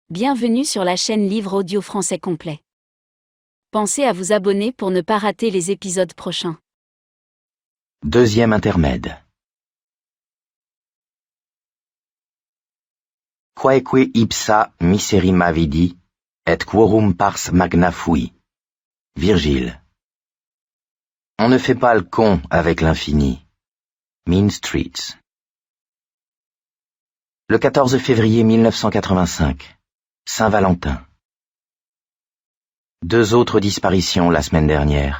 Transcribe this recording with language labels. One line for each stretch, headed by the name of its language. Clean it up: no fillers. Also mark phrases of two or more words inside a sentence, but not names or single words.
French: Bienvenue sur la chaîne Livre Audio Français Complet. Pensez à vous abonner pour ne pas rater les épisodes prochains. Deuxième intermède.
Latin: Quaeque ipsa miserima vidi, et quorum pars magna fui.
French: Virgile. On ne fait pas le con avec l'infini. Mean Streets. Le 14 février 1985. Saint-Valentin. 2 autres disparitions la semaine dernière.